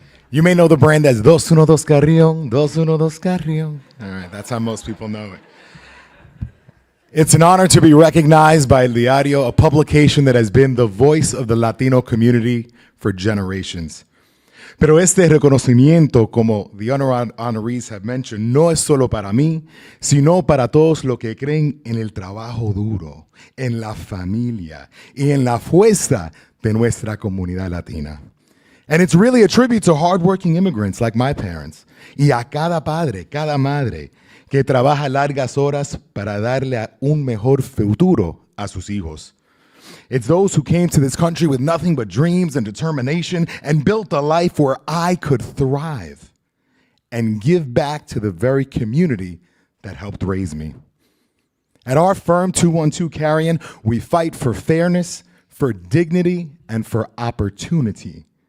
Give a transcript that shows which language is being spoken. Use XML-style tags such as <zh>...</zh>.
<en>You may know the brand as 212 Carrion, 212 Carrion. All right, that's how most people know it. It's an honor to be recognized by El Diario, a publication that has been the voice of the Latino community for generations.</en> <es>Pero este reconocimiento, como</es> <en>the honorees have mentioned,</en> <es>no es solo para mí, sino para todos los que creen en el trabajo duro, en la familia y en la fuerza de nuestra comunidad latina.</es> <en>And it's really a tribute to hardworking immigrants like my parents</en> <es>y a cada padre, cada madre que trabaja largas horas para darle un mejor futuro a sus hijos.</es> <en>It's those who came to this country with nothing but dreams and determination and built a life where I could thrive and give back to the very community that helped raise me. At our firm, 212 Carrion, we fight for fairness, for dignity, and for opportunity.</en>